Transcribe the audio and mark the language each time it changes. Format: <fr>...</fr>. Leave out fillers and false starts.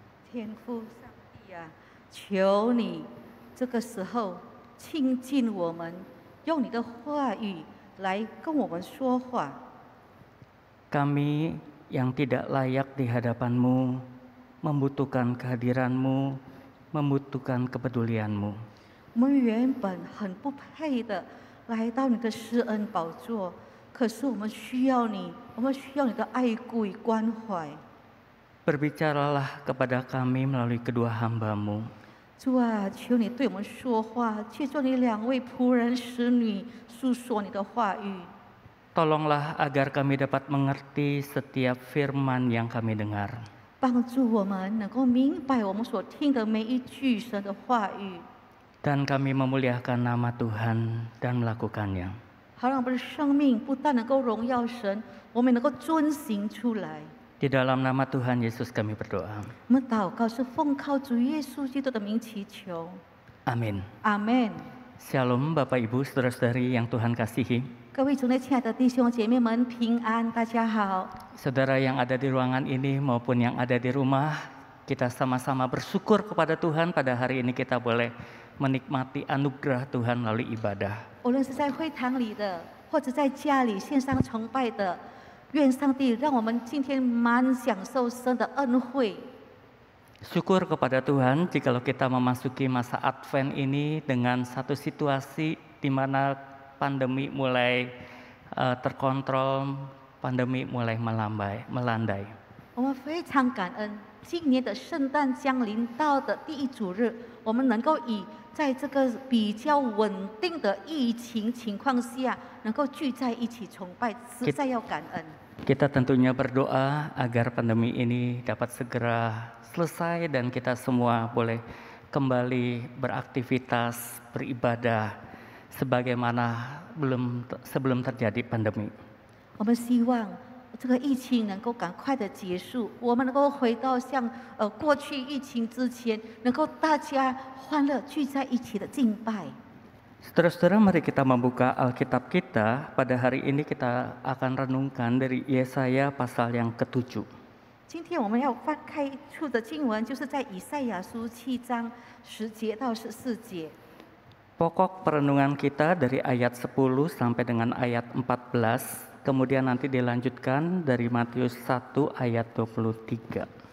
<zh>天父上帝啊，求你这个时候亲近我们，用你的话语来跟我们说话。</zh> <id>Kami yang tidak layak di hadapan-Mu, membutuhkan kehadiran-Mu, membutuhkan kepedulian-Mu.</id> <zh>我们原本很不配的来到你的施恩宝座，可是我们需要你，我们需要你的爱顾与关怀。</zh> <id>Berbicaralah kepada kami melalui kedua hamba-Mu.</id> <zh>主啊，求你对我们说话，借助你两位仆人使女诉说你的话语。</zh> <id>Tolonglah agar kami dapat mengerti setiap firman yang kami dengar.</id> <zh>帮助我们能够明白我们所听的每一句神的话语，</zh> <id>Dan kami memuliakan nama Tuhan dan melakukannya.</id> <zh>好让我们的生命不但能够荣耀神，我们能够遵行出来。</zh> <id>Di dalam nama Tuhan Yesus kami berdoa.</id> <zh>我们祷告是奉靠主耶稣基督的名祈求，</zh> <id>Amin.</id> <zh>阿门。</zh> <id>Shalom Bapak Ibu Saudara-saudari yang Tuhan kasihi.</id> <zh>各位主内亲爱的弟兄姐妹们平安，大家好。</zh> <id>Saudara yang ada di ruangan ini maupun yang ada di rumah, kita sama-sama bersyukur kepada Tuhan pada hari ini kita boleh menikmati anugerah Tuhan melalui ibadah.</id> <zh>无论是在会堂里的，或者在家里线上崇拜的，愿上帝让我们今天满享受神的恩惠。</zh> <id>Syukur kepada Tuhan jikalau kita memasuki masa Advent ini dengan satu situasi di mana pandemi mulai terkontrol, pandemi mulai melandai.</id> <zh>我们非常感恩，今年的圣诞将临到的第一主日，我们能够以在这个比较稳定的疫情情况下，能够聚在一起崇拜，实在要感恩。</zh> <id>Kita tentunya berdoa agar pandemi ini dapat segera selesai dan kita semua boleh kembali beraktivitas, beribadah sebagaimana sebelum terjadi pandemi.</id> <zh>我们希望这个疫情能够赶快的结束，我们能够回到像过去疫情之前，能够大家欢乐聚在一起的敬拜。</zh> <id>Saudara-saudara, mari kita membuka Alkitab kita. Pada hari ini kita akan renungkan dari Yesaya pasal yang ke-7.</id> <zh>今天我们要翻开处的经文，就是在以赛亚书7章10节到14节。</zh> <id>Pokok perenungan kita dari ayat 10 sampai dengan ayat 14, kemudian nanti dilanjutkan dari Matius 1 ayat 23.</id>